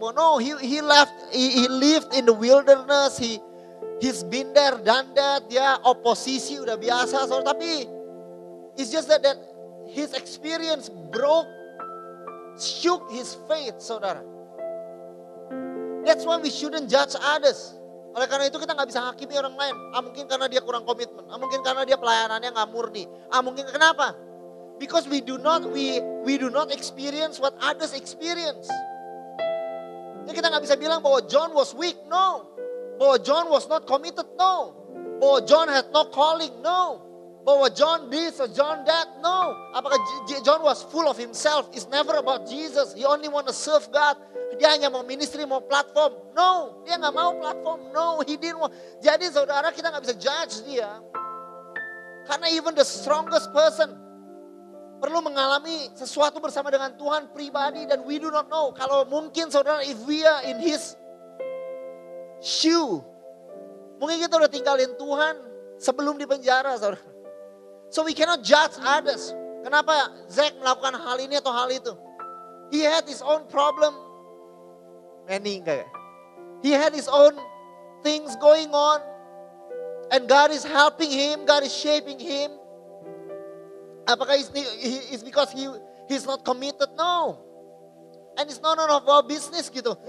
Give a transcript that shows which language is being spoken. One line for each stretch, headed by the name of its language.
English: No, he lived in the wilderness, he's been there, done that.
Indonesian: Dia oposisi udah biasa, saudara. Tapi
English: it's just that his experience shook his faith, saudara. That's why we shouldn't judge others.
Indonesian: Oleh karena itu kita gak bisa hakimi orang lain. Mungkin karena dia kurang komitmen. Mungkin karena dia pelayanannya gak murni. Mungkin kenapa?
English: Because we do not experience what others experience.
Indonesian: Jadi kita gak bisa bilang bahwa
English: John was weak, no. Bahwa John was not committed, no. Bahwa John had no calling, no. Bahwa John this or John that. No. Apakah John was full of himself? It's never about Jesus. He only want to serve God.
Indonesian: Dia hanya mau ministry, mau platform. No. Dia gak mau platform. No.
English: He didn't want.
Indonesian: Jadi saudara, kita gak bisa judge dia. Karena
English: even the strongest person
Indonesian: perlu mengalami sesuatu bersama dengan Tuhan pribadi. Dan
English: we do not know.
Indonesian: Kalau mungkin saudara,
English: if we are in his shoe.
Indonesian: Mungkin kita udah tinggalin Tuhan sebelum di penjara saudara.
English: So we cannot judge others.
Indonesian: Kenapa Zack melakukan hal ini atau hal itu?
English: He had his own problem. Many enggak. He had his own things going on. And God is helping him. God is shaping him. Apakah it's because he's not committed? No. And it's none of our business gitu.